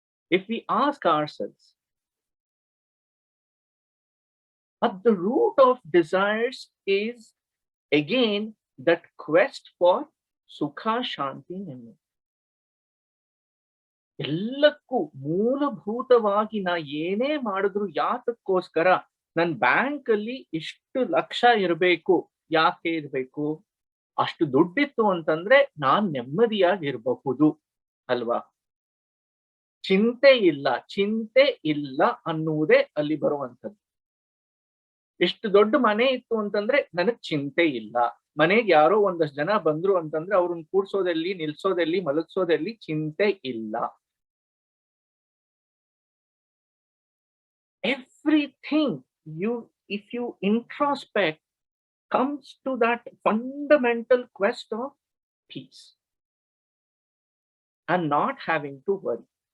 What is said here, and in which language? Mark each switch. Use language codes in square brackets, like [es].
[en] If we ask ourselves, at the root of desires is again that quest for sukha, shanti, ನೆಮ್ಮದಿ. [kn] ಎಲ್ಲಕ್ಕೂ ಮೂಲಭೂತವಾಗಿ ನಾ ಏನೇ ಮಾಡಿದ್ರು ಯಾತಕ್ಕೋಸ್ಕರ? ನನ್ ಬ್ಯಾಂಕ್ ಅಲ್ಲಿ ಇಷ್ಟು ಲಕ್ಷ ಇರಬೇಕು. ಯಾಕೆ ಇರಬೇಕು? ಅಷ್ಟು ದುಡ್ಡಿತ್ತು ಅಂತಂದ್ರೆ ನಾನ್ ನೆಮ್ಮದಿಯಾಗಿರಬಹುದು ಅಲ್ವಾ? ಚಿಂತೆ ಇಲ್ಲ ಅನ್ನುವುದೇ ಅಲ್ಲಿ ಬರುವಂಥದ್ದು. ಇಷ್ಟು ದೊಡ್ಡ ಮನೆ ಇತ್ತು ಅಂತಂದ್ರೆ ನನಗ್ ಚಿಂತೆ ಇಲ್ಲ. ಮನೆಗೆ ಯಾರೋ ಒಂದಷ್ಟು ಜನ ಬಂದ್ರು ಅಂತಂದ್ರೆ ಅವ್ರನ್ನ ಕೂಡ್ಸೋದೆಲ್ಲಿ, ನಿಲ್ಸೋದೆಲ್ಲಿ, ಮಲಗಿಸೋದೆಲ್ಲಿ ಚಿಂತೆ ಇಲ್ಲ. [en] Everything if you introspect, comes to that fundamental quest of peace and not having to worry.